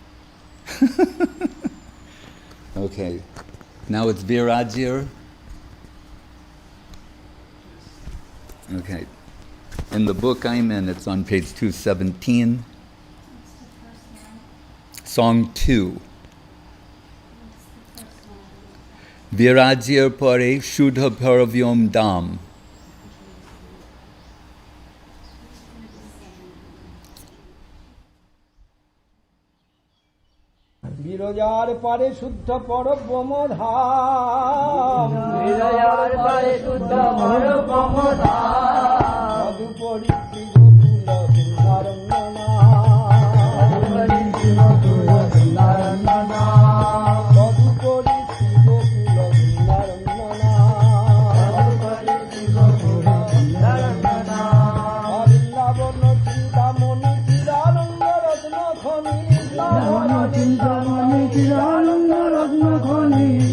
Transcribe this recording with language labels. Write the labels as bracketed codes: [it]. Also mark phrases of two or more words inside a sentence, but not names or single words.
[en] Okay, now it's Virajir. Okay, in the book I'm in, it's on page 217. Song 2. [bn] বিরজার পারে শুদ্ধ-পরব্যোম-ধাম. বিরজার পারে শুদ্ধ পরব্রহ্মধাম বিরজার পারে শুদ্ধ পরব্রহ্মধাম মধুপরি ত্রিগোকুল বৃন্দারণ্যনা মধুপরি ত্রিগোকুল বৃন্দারণ্যনা মধুপরি ত্রিগোকুল বৃন্দারণ্যনা মধুপরি ত্রিগোকুল বৃন্দারণ্যনা বৃন্দাবন চিন্তামণি চিদানন্দ রত্ন খনি চিন্তামণি চিদানন্দ রত্ন খনি